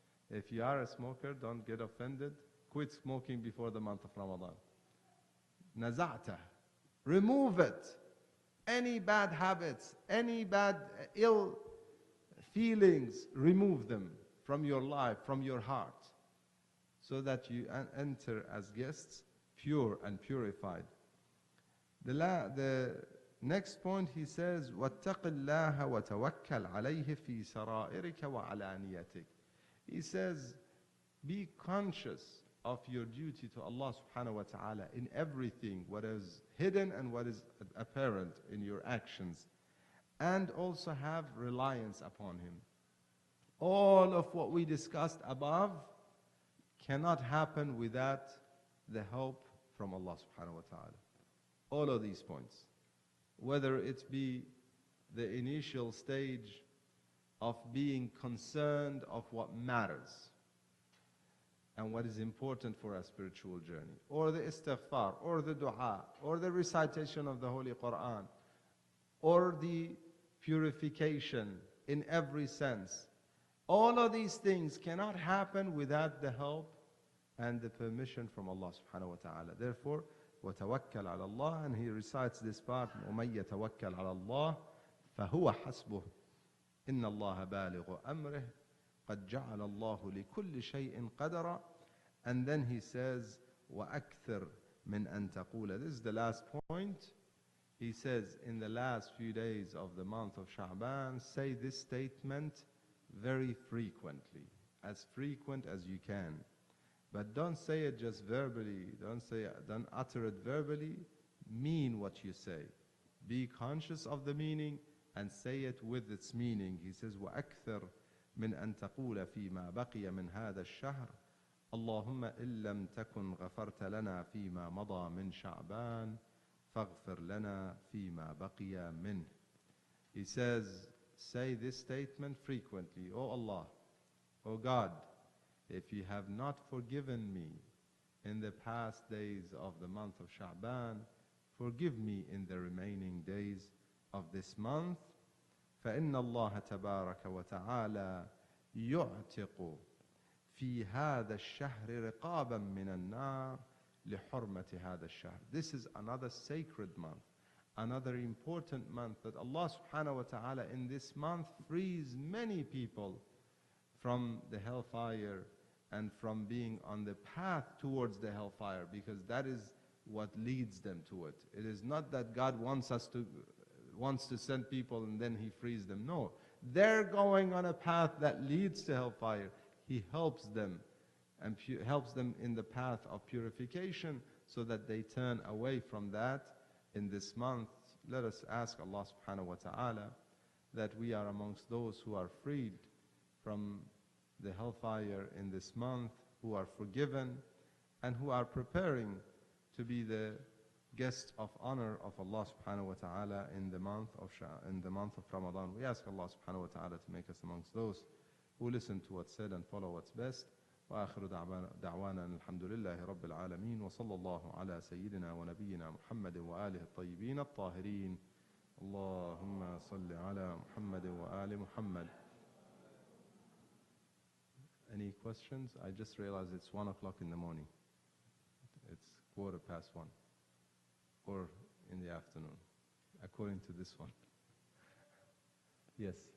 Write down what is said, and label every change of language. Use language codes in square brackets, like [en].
[en] If you are a smoker, don't get offended. Quit smoking before the month of Ramadan. Naza'ta. Remove it. Any bad habits, any bad ill feelings, remove them from your life, from your heart, so that you enter as guests pure and purified. The next point he says, [ar] وَاتَّقِ اللَّهَ وَتَوَكَّلْ عَلَيْهِ فِي سَرَائِرِكَ وَعَلَانِيَتِكَ. [en] He says, be conscious of your duty to Allah subhanahu wa ta'ala in everything, what is hidden and what is apparent in your actions, and also have reliance upon Him. All of what we discussed above cannot happen without the help from Allah subhanahu wa ta'ala. All of these points. Whether it be the initial stage of being concerned of what matters and what is important for our spiritual journey, or the istighfar, or the dua, or the recitation of the Holy Quran, or the purification in every sense. All of these things cannot happen without the help and the permission from Allah subhanahu wa ta'ala. Therefore, [ar] وَتَوَكَّلْ عَلَى اللَّهِ, [en] and he recites this part, [ar] وَمَنْ يَتَوَكَّلْ عَلَى اللَّهِ فَهُوَ حَسْبُهُ إِنَّ اللَّهَ بَالِغُ أَمْرِهِ قَدْ جَعَلَ اللَّهُ لِكُلِّ شَيْءٍ قَدَرًا. [en] And then he says, [ar] وَأَكْثِرْ مِنْ أَن تَقُولَ. [en] This is the last point. He says, in the last few days of the month of Sha'ban, say this statement very frequently, as frequent as you can. But don't say it just verbally, don't utter it verbally. mean what you say. Be conscious of the meaning and say it with its meaning. He says, [ar] وَأَكْثَرْ مِنْ أَن تَقُولَ فِي مَا بَقِيَ مِنْ هَذَا الشَّهْرِ اللهم إن لم تكن غفرت لنا فيما مضى من شعبان فاغفر لنا فيما بقي منه. [en] He says, say this statement frequently. O Allah, O God, if you have not forgiven me in the past days of the month of Sha'ban, forgive me in the remaining days of this month. [ar] فإن الله تبارك وتعالى يعتق في هذا الشهر رقابا من النار لحرمة هذا الشهر. [en] This is another sacred month, another important month that Allah subhanahu wa ta'ala in this month frees many people from the hellfire and from being on the path towards the hellfire, because that is what leads them to it. It is not that God wants to send people and then He frees them. No, they're going on a path that leads to hellfire. He helps them and helps them in the path of purification so that they turn away from that in this month. Let us ask Allah subhanahu wa ta'ala that we are amongst those who are freed from the hellfire in this month, who are forgiven and who are preparing to be the guests of honor of Allah subhanahu wa ta'ala in the month of Ramadan. We ask Allah subhanahu wa ta'ala to make us amongst those who listen to what's said and follow what's best. [ar] وآخر دعوانا الحمد لله رب العالمين وصلى الله على سيدنا ونبينا محمد وآله الطيبين الطاهرين اللهم صل على محمد وآل محمد. [en] Any questions? I just realized it's 1 o'clock in the morning. It's 1:15, or in the afternoon, according to this one. Yes.